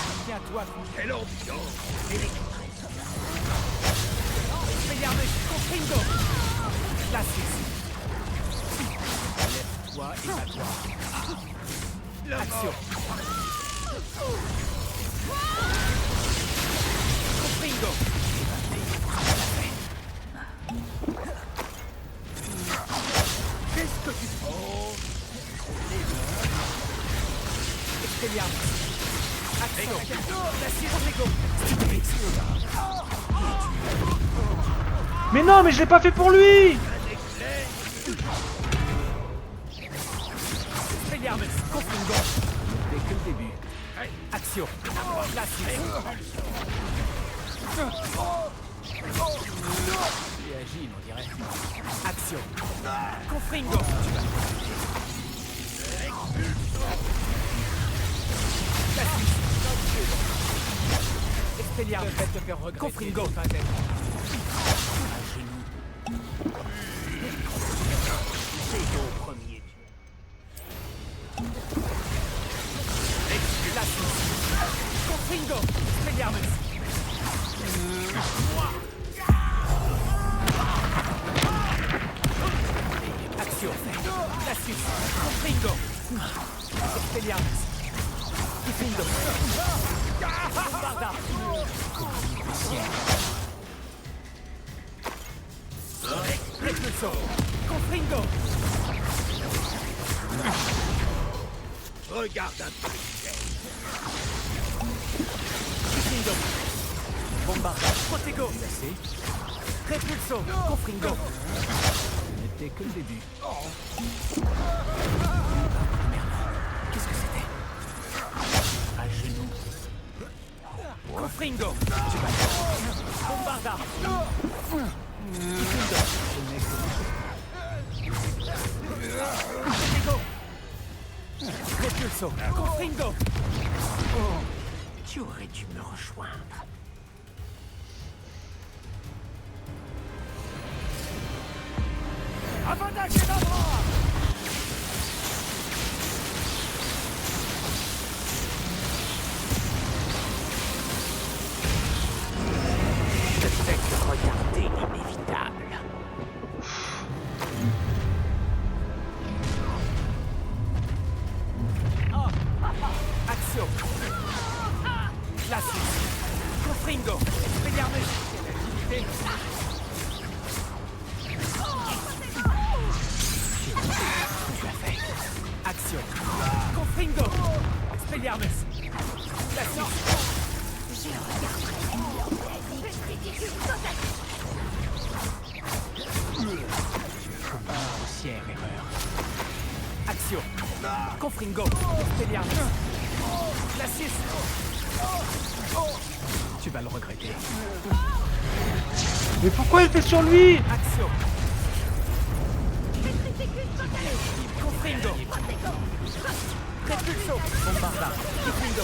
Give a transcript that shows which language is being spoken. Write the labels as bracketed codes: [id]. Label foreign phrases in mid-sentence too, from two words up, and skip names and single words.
[fr] Tiens-toi, Quelle ambiance! Expelliarmus, Confringo. Glacius. Lève-toi et bats-toi. Action. Confringo. Qu'est-ce que tu fais? Expelliarmus. Action. Glacius, Confringo. Mais non, mais je l'ai pas fait pour lui. Expelliarmus, Confringo. Dès que le début. Action. Glacius. Il est agile, on dirait. Action. Confringo. Glacius. Expelliarmus. Je vais te faire regretter. Confringo. C'est ton premier dieu. Glacius. Confringo. Expelliarmus. Action. Glacius. Confringo. Expelliarmus. Confringo. Bombarda. Repulso. Confringo. Regarde un peu. Confringo. Bombarda. Protego. Repulso. Confringo. N'était que le début. Qu'est-ce que c'était? À genoux. Confringo. Bombarda. Confringo. Repulso. Confringo. Tu aurais dû me rejoindre. Avada Kedavra. Je fais que regarder l'inévitable. Action. Glacius. Confringo. Expelliarmus. Action. Confringo. Expelliarmus. Glacius. Grossière erreur. Action. Confringo. Expelliarmus. Glacius. Tu vas le regretter. Mais pourquoi il fait sur lui? Action. Confringo. Repulso. Bombarda. Confringo.